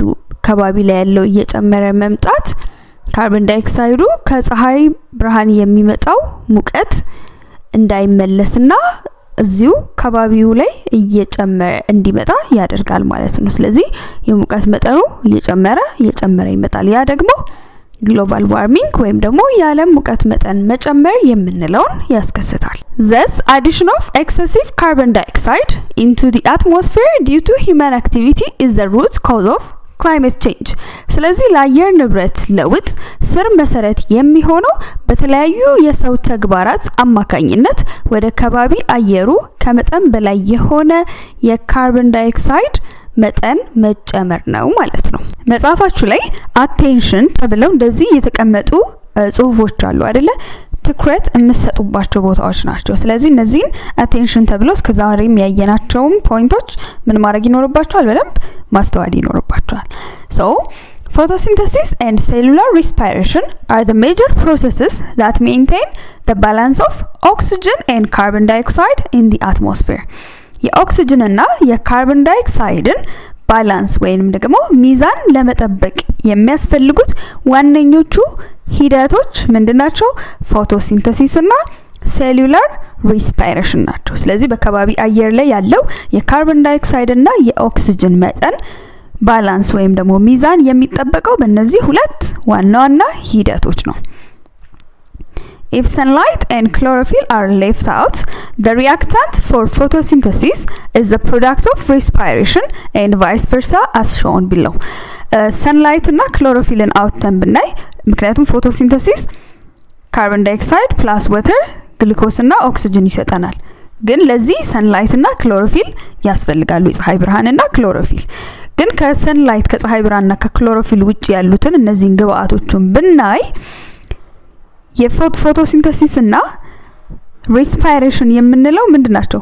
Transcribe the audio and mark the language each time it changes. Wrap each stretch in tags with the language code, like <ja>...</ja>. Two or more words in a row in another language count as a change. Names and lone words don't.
<am>ከባቢ ላይ ያለው እየጨመረ መምጣት</am> <en>carbon dioxide</en> <am>ከፀሐይ ብርሃን የሚመጣው ሙቀት እንዳይመለስና እዚሁ ከባቢው ላይ እየጨመረ እንዲመጣ ያደርጋል ማለት ነው። ስለዚህ የሙቀት መጠኑ እየጨመረ ይመጣል። ያ ደግሞ</am> <en>global warming</en> <am>ወይም ደግሞ የዓለም ሙቀት መጠን መጨመር የምንለውን ያስከስታል።</am> <en>Thus, addition of excessive carbon dioxide into the atmosphere due to human activity is the root cause of climate change</en> <am>ስለዚህ ለአየር ንብረት ለውጥ ስር መሰረት የሚሆነው በተለያዩ የሰው ተግባራት አማካኝነት ወደ ከባቢ አየሩ ከመጠን በላይ የሆነ</am> <en>carbon dioxide</en> <am>መጠን መጨመር ነው ማለት ነው። መጽሐፋችሁ ላይ attention ተብለው እንደዚህ የተቀመጡ ጽሁፎች አሉ አይደለ? ትኩረት የምትሰጡባቸው ቦታዎች ናቸው። ስለዚህ እነዚህን attention ተብለው እስከዛሬም ያየናቸውን ፖይንቶች ምን ማድረግ ይኖርባቸዋል? በደንብ ማስተዋል ይኖርባቸዋል።</am> <en>so photosynthesis and cellular respiration are the major processes that maintain the balance of oxygen and carbon dioxide in the atmosphere.</en> <am>የኦክሲጅን እና</am> <en>carbon dioxide</en> <am>ባላንስ ወይንም ደግሞ ሚዛን ለመጠበቅ የሚያስፈልጉት ዋነኞቹ ሂደቶች ምንድናቸው? ፎቶሲንተሲስ እና</am> <en>cellular respiration</en> <am>ናቸው። ስለዚህ በከባቢ አየር ላይ ያለው</am> <en>carbon dioxide</en> <am>እና የኦክሲጅን መጠን ባላንስ ወይም ደግሞ ሚዛን የሚጠበቀው በእነዚህ ሁለት ዋና ዋና ሂደቶች ነው።</am> <en>If sunlight and chlorophyll are left out, the reactant for photosynthesis is the product of respiration and vice versa as shown below.</en> <am>Sunlight እና chlorophyllን አውጥተን ብናይ ምክንያቱም</am> <en>photosynthesis carbon dioxide plus water</en> <am>ግሉኮስ እና ኦክሲጅን ይሰጠናል። ግን ለዚህ sunlight እና chlorophyll ያስፈልጋሉ፣ የፀሐይ ብርሃንና chlorophyll። ግን ከsunlight ከፀሐይ ብርሃንና ከchlorophyll ውጪ ያሉትን እነዚህን ግብአቶችን ብናይ የፎቶሲንተሲስ እና ሪስፓይሬሽን የምንለው ምንድናቸው?</am>